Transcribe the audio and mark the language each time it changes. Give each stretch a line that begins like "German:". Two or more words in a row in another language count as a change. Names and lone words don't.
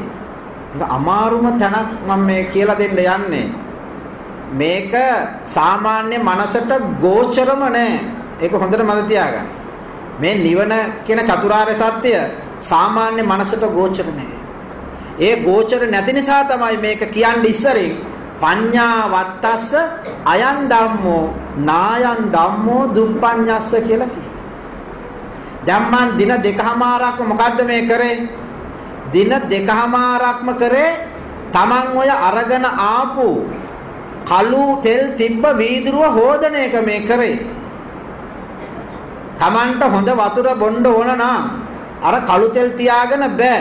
Sinhala: ඒක අමාරුම තැනක් මම මේ කියලා දෙන්න යන්නේ. මේක සාමාන්‍ය මනසට ගෝචරම නෑ. ඒක හොඳට මතක තියාගන්න. මේ නිවන කියන චතුරාර්ය සත්‍ය සාමාන්‍ය මනසට ගෝචර නෑ. ඒ ගෝචර නැති නිසා තමයි මේක කියන්නේ ඉස්සරින්
Pali: පඤ්ඤා වත්තස්ස අයං ධම්මෝ නායං ධම්මෝ දුප්පඤ්ඤස්ස
Sinhala: කියලා කියනවා. දැන් මන් දින දෙකමාරක්ම මොකද්ද මේ කරේ? දින දෙකමාරක්ම කරේ Taman ඔය අරගෙන ආපු කළු තෙල් තිබ්බ වීදුරුව හොදන එක මේ කරේ. Tamanට හොඳ වතුර බොන්න ඕන නම් අර කළු තෙල් තියාගෙන බෑ.